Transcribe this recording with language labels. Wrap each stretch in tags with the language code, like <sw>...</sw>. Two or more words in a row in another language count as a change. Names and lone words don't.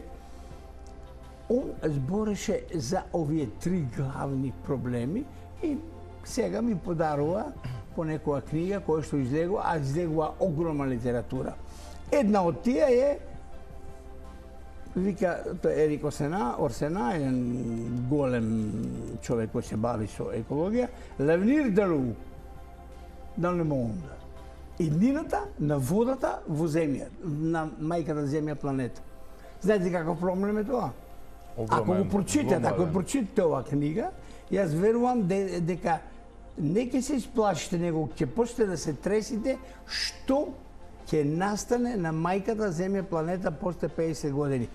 <mk>Он збореше за овие три главни проблеми и сега ми подарува по некоја книга која што излегува, а излегува огромна литература. Една од тие е, вика, тоа е Ерик Орсена, еден голем човек кој се бави со екологија,</mk> <fr>L'avenir de l'eau dans le monde.</fr> <mk>Иднината на водата во земја, на мајката земја, планета. Знаете каков проблем е тоа? Ако го прочитате оваа книга, јас верувам дека не ќе се исплашите, него ќе почнете да се тресите што ќе настане на мајката земја, планета после 50 години.</mk>